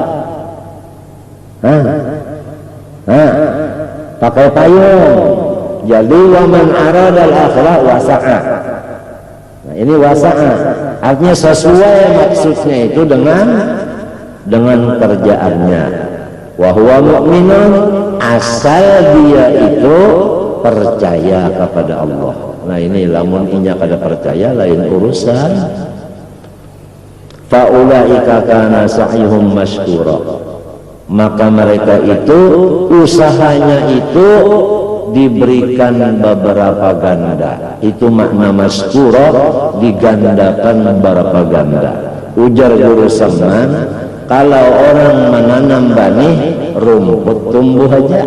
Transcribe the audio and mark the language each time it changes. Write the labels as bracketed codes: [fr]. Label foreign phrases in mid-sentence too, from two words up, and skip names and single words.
[id] Pakai payung. [ar] Jadi waman aradal akhirah wasa'a. [id] Nah, ini wasa'a. Artinya sesuai maksudnya itu dengan kerjaannya. [ar] wa huwa mu'minun, [id] asal dia itu percaya kepada Allah. [bjn] Nah ini lamun inya kada percaya lain urusan. [ar] Fa ulaika kana sa'yuhum masykura, [id] maka mereka itu usahanya itu diberikan beberapa ganda. Itu makna masykura, digandakan beberapa ganda. Ujar Guru Saman, kalau orang menanam benih rumput tumbuh aja.